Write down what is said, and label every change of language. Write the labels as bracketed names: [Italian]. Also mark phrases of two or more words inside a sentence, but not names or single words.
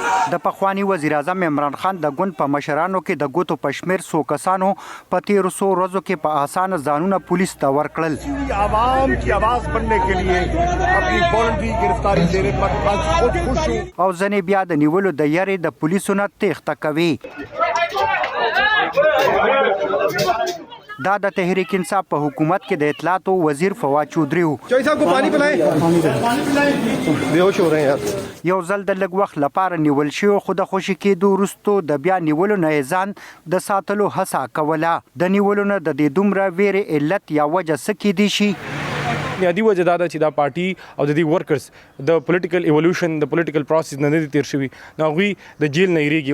[Pashto] د پخوانی وزیر اعظم عمران خان د ګوند په مشرانو کې د ګوتو پشمیر سو کسانو په 1300 ورځو کې په اسانه ځانونه پولیس ته ورکړل. [Urdu] عوام کی آواز بننے کے لیے اپنی والنٹری گرفتاری دینے پر خود خوش ہوں. [Pashto] او ځنې بیا د نیولو د یاري د پولیسو نه تېښته کوي. دا د تحریک انصاف په حکومت کې د اطلاعاتو وزیر فواد چودھری و. [Urdu] چوئی صاحب کو پانی پلائیں. بیهوش ہو رہے ہیں یار. [Pashto] یو ځل د لږ وخت لپاره نیول شو خو د خوشي کېدو وروسته د بیا نیولو نه ځان د ساتلو هڅه کوله. د نیولو نه د دې دومره ویرې علت یا وجه څه کېدی شي؟ بنیادي وجه دا ده چې دا پارټي او د دې ورکرز د [English] political evolution [Pashto] د [English] political process [Pashto] نه دي تیر شوي نو هغوی د جیل نه هیریږي.